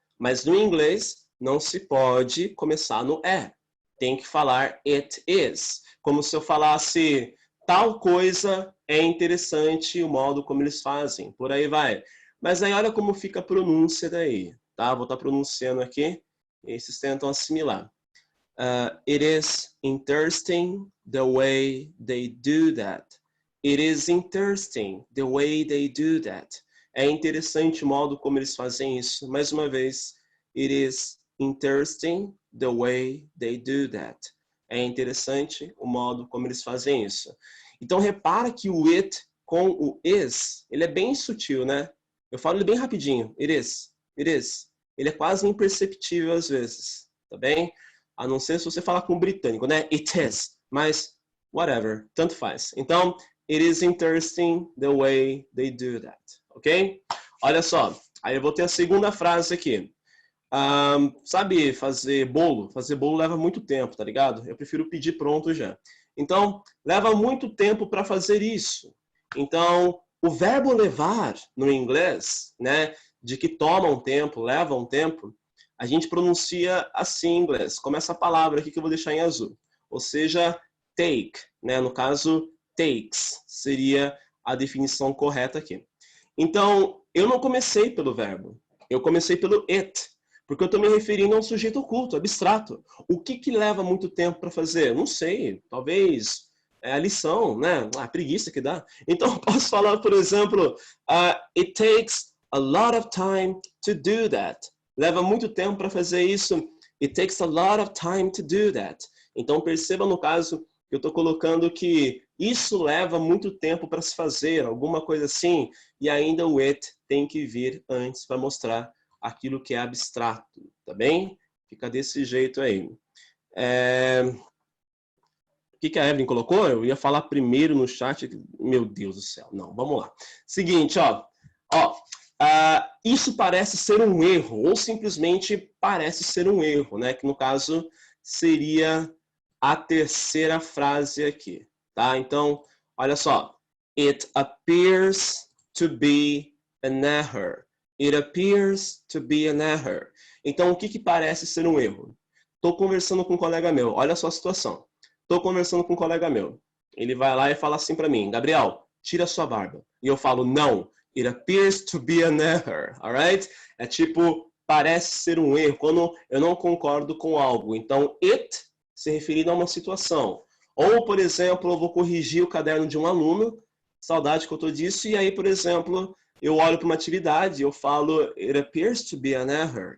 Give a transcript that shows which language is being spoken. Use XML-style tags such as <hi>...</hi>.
<pt>Mas no inglês, não se pode começar no é. Tem que falar it is. Como se eu falasse tal coisa é interessante o modo como eles fazem. Por aí vai. Mas aí olha como fica a pronúncia daí, tá? Vou estar pronunciando aqui Esses tentam assimilar.</pt> <en>It is interesting the way they do that. It is interesting the way they do that.</en> <pt>É interessante o modo como eles fazem isso. Mais uma vez,</pt> <en>it is interesting the way they do that.</en> <pt>É interessante o modo como eles fazem isso. Então, repara que o it com o is, ele é bem sutil, né? Eu falo ele bem rapidinho. It is, it is. Ele é quase imperceptível às vezes, tá bem? A não ser se você falar com o britânico, né? It is. Mas, whatever, tanto faz.</pt> <en>Então, it is interesting the way they do that.</en> <pt>Ok? Olha só. Aí eu vou ter a segunda frase aqui. Sabe fazer bolo? Fazer bolo leva muito tempo, tá ligado? Eu prefiro pedir pronto já. Então, leva muito tempo para fazer isso. Então, o verbo levar no inglês, né? De que toma um tempo, leva um tempo, a gente pronuncia assim em inglês, como essa palavra aqui que eu vou deixar em azul. Ou seja, take, né? No caso, takes seria a definição correta aqui. Então, eu não comecei pelo verbo, eu comecei pelo it, porque eu estou me referindo a um sujeito oculto, abstrato. O que leva muito tempo para fazer? Não sei, talvez a lição, né? A preguiça que dá. Então, eu posso falar, por exemplo,</pt> <en>it takes a lot of time to do that.</en> <pt>Leva muito tempo para fazer isso.</pt> <en>It takes a lot of time to do that.</en> <pt>Então, perceba no caso que eu estou colocando que isso leva muito tempo para se fazer, alguma coisa assim, e ainda o it tem que vir antes para mostrar aquilo que é abstrato, tá bem? Fica desse jeito aí. O que a Evelyn colocou? Eu ia falar primeiro no chat. Meu Deus do céu. Não, vamos lá. Seguinte, ó. Isso parece ser um erro, ou simplesmente parece ser um erro, né? Que no caso seria a terceira frase aqui, tá? Então, olha só.</pt> <en>It appears to be an error. It appears to be an error.</en> <pt>Então, o que parece ser um erro? Estou conversando com um colega meu. Olha só a situação. Estou conversando com um colega meu. Ele vai lá e fala assim para mim, Gabriel, tira sua barba. E eu falo, não.</pt> <en>It appears to be an error, alright?</en> <pt>É tipo, parece ser um erro, quando eu não concordo com algo. Então, it se referindo a uma situação. Ou, por exemplo, eu vou corrigir o caderno de um aluno, saudade que eu estou disso, e aí, por exemplo, eu olho para uma atividade e eu falo,</pt> <en>it appears to be an error.</en>